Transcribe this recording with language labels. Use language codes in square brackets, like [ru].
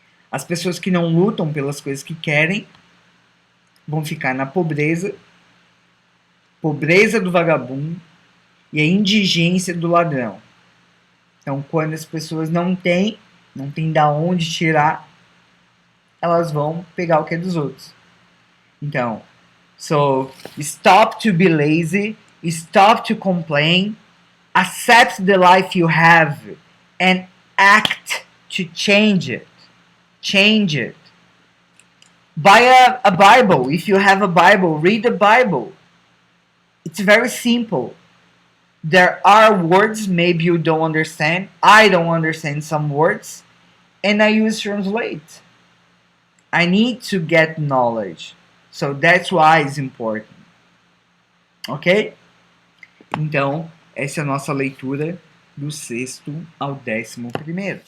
[pt] As pessoas que não lutam pelas coisas que querem vão ficar na pobreza do vagabundo e a indigência do ladrão. Então, quando as pessoas não têm da onde tirar, elas vão pegar o que é dos outros. [en] Então, so stop to be lazy, stop to complain, accept the life you have and act to change it. Change it. Buy a Bible. If you have a Bible, read the Bible. It's very simple. There are words maybe you don't understand. I don't understand some words. And I use translate. I need to get knowledge. So that's why it's important. Ok? [pt] Então, essa é a nossa leitura do 6º ao 11º.